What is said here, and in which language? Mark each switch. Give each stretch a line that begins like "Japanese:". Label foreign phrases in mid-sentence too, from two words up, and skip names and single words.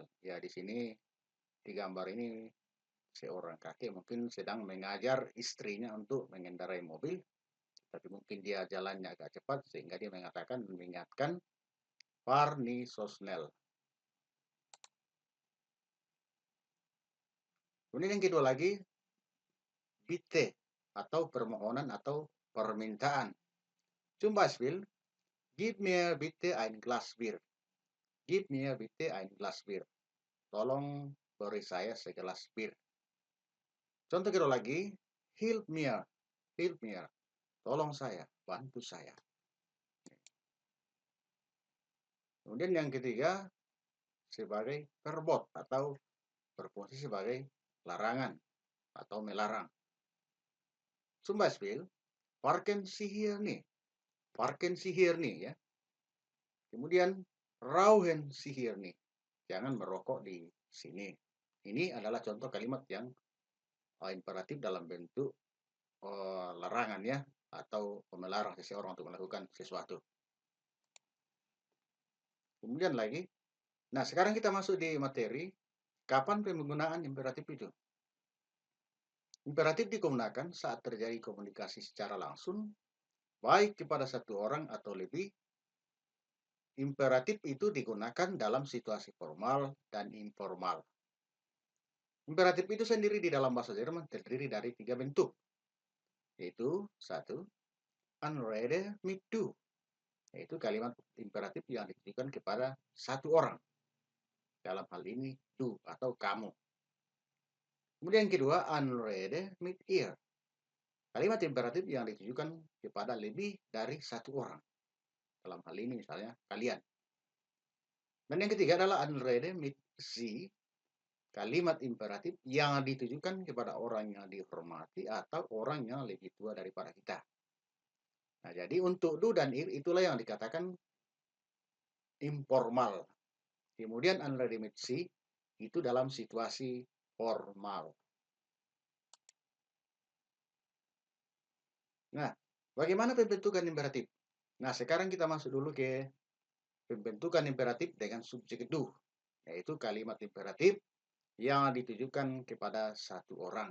Indonesian: Ya, di sini di gambar ini seorang kakek mungkin sedang mengajar istrinya untuk mengendarai mobil, tapi mungkin dia jalannya agak cepat sehingga dia mengatakan mengingatkan Warni Sosnel. Kemudian yang kedua lagi, bitte atau permohonan atau permintaan.
German: Zum Beispiel, gib mir bitte ein Glas Bier. Gib mir bitte ein Glas Bier.
Indonesian: Tolong beri saya segelas bir. Contoh kedua lagi,
English: help me, help me.
Indonesian: Tolong saya, bantu saya. Kemudian yang ketiga, sebagai verbot atau berfungsi sebagai larangan atau melarang.
German: Zum Beispiel, parken Sie hier nih. Parken Sie hier nih ya. Kemudian, rauchen Sie hier nih.
Indonesian: Jangan merokok di sini. Ini adalah contoh kalimat yang imperatif dalam bentuk larangan ya, atau melarang seseorang untuk melakukan sesuatu. Kemudian lagi, nah sekarang kita masuk di materi, kapan penggunaan imperatif itu? Imperatif digunakan saat terjadi komunikasi secara langsung, baik kepada satu orang atau lebih. Imperatif itu digunakan dalam situasi formal dan informal. Imperatif itu sendiri di dalam bahasa Jerman terdiri dari 3 bentuk, yaitu satu,
German: anrede mit du,
Indonesian: yaitu kalimat imperatif yang ditujukan kepada satu orang. Dalam hal ini, du atau kamu. Kemudian yang kedua,
German: anrede mit ihr.
Indonesian: Kalimat imperatif yang ditujukan kepada lebih dari satu orang. Dalam hal ini misalnya kalian. Dan yang ketiga adalah
German: anrede mit sie.
Indonesian: Kalimat imperatif yang ditujukan kepada orang yang dihormati atau orang yang lebih tua daripada kita. Nah, jadi untuk du dan ir itulah yang dikatakan informal. Kemudian
German: anrede mit sie
Indonesian: itu dalam situasi formal. Nah, bagaimana pembentukan imperatif? Nah, sekarang kita masuk dulu ke pembentukan imperatif dengan subjek du, yaitu kalimat imperatif yang ditujukan kepada satu orang.